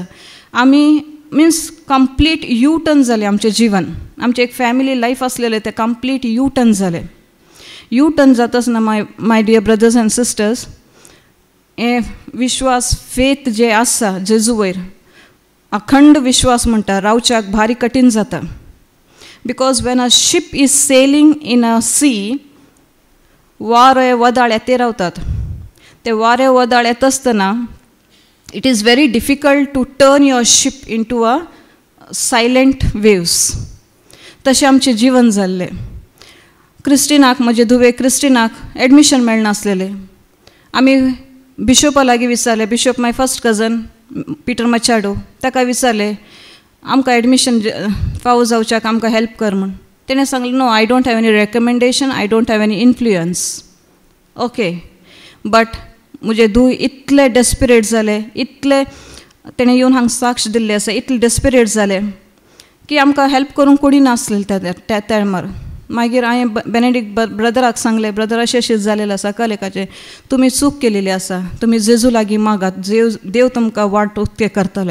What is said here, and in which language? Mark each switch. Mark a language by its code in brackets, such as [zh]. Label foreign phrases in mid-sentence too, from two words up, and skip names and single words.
[kok] आमी [en] means complete U turn [kok] जालें आमचें जिवन. आमचें एक [en] family life [kok] आसलेलें तें [en] complete U turn [kok] जालें. [en] U turn [kok] जाता आसतना [en] my dear brothers and sisters, [kok] हे विश्वास फेथ जे आसा जेजू वयर, अखंड विश्वास म्हणटा, रावच्याक भारी कठीण जाता. [en] because when a ship is sailing in a sea, [kok] वारे वदाळ येते रावतात. ते वारे वदाळ येता आसतना [en] it is very difficult to turn your ship in to a silent waves. [kok] तशें आमचें जिवन जाल्लें. क्रिस्टिनाक, म्हजे धुवे क्रिस्टिनाक एडमिशन मेळनासलेलें. आमी बिशोपा लागीं विचारलें, बिशोप [en] my first cousin [kok] पिटर मचाडो, ताका विचारलें आमकां एडमिशन फावो जावच्याक आमकां हेल्प कर म्हूण. तेणें सांगलें [en] no, I don't have any recommendation, I don't have any influence. [kok] ओके, बट म्हजे धूव इतले डेस्पिरेट जाले, इतले तेणें येवन हांगा साक्ष दिल्ले आसा, इतले डेस्पिरेट जाले की आमकां हेल्प करूंक कोणी नासलें त्या टायमार. मागीर हांवें बेनेडिक्ट ब्रदराक सांगलें, ब्रदर अशें अशें जालेलें आसा कलेकाचें, तुमी चूक केलेली आसा, तुमी जेजू लागीं मागात, देव तुमकां वाट उक्तें करतले.